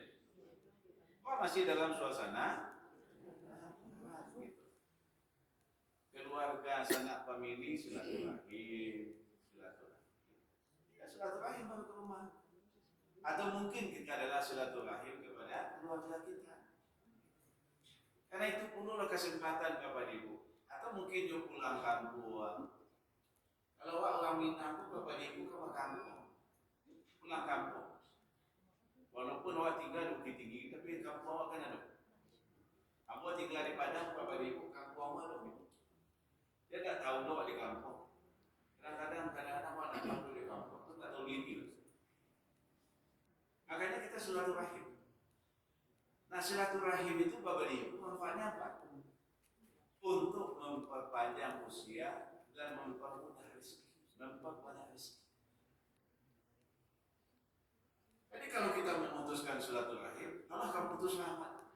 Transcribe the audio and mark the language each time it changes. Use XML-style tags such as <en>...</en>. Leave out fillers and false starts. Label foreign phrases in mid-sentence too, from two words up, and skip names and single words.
<id>Masih dalam suasana keluarga, sanak famili, silaturahim. Ya silaturahim baru ke rumah. Atau mungkin kita adalah silaturahim kepada keluarga kita. Karena itu perlulah kesempatan Bapak Ibu. Atau mungkin dia pulang kampung. Kalau orang Minang, Bapak Ibu ke kampung, pulang kampung. Walaupun awak tinggal di Bukit Tinggi, tapi kampung awak kan ada. Awak tinggal di Padang, Bapak Ibu, kampung awak ada. Dia tak tahu awak di kampung. Kadang-kadang awak nak tahu di kampung, tu tak tahu diri. Makanya kita silaturahim. Nah, silaturahim itu Bapak Ibu manfaatnya apa? Untuk memperpanjang usia dan mempermudah rezeki, memperbanyak rezeki. Jadi kalau kita memutuskan silaturahim, Allah akan putus rahmat.</id>